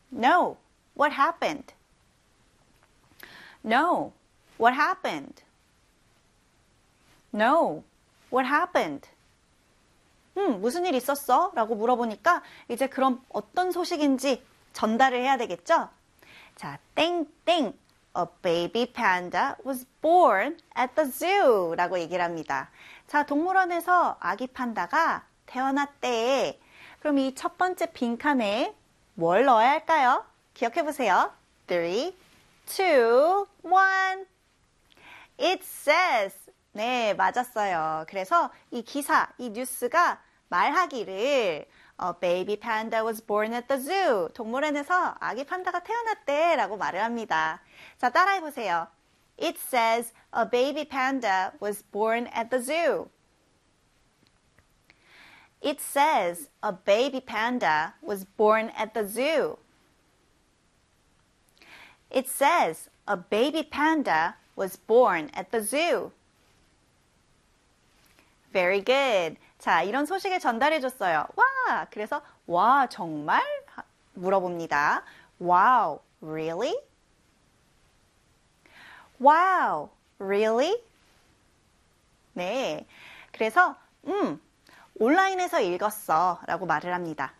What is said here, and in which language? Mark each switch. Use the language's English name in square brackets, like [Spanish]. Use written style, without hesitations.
[English] No, what happened? No, what happened? No, what happened? [Korean] 무슨 일 있었어? 라고 물어보니까 이제 그럼 어떤 소식인지 전달을 해야 되겠죠? 자, 땡땡. [English] A baby panda was born at the zoo. [Korean] 라고 얘기를 합니다. 자, 동물원에서 아기 판다가 태어났대. 그럼 이 첫 번째 빈칸에 뭘 넣어야 할까요? 기억해 보세요. 3, 2, 1. [English] It says. [Korean] 네, 맞았어요. 그래서 이 기사, 이 뉴스가 말하기를 [English] A baby panda was born at the zoo. [Korean] 동물원에서 아기 판다가 태어났대 라고 말을 합니다. 자, 따라해 보세요. [English] It says a baby panda was born at the zoo. It says a baby panda was born at the zoo. It says a baby panda was born at the zoo. Very good. [Korean] 자, 이런 소식을 전달해 줬어요. 와, 그래서 와, 정말? 물어봅니다. [English] Wow, really? Wow, really? [Korean] 네, 그래서 온라인에서 읽었어 라고 말을 합니다.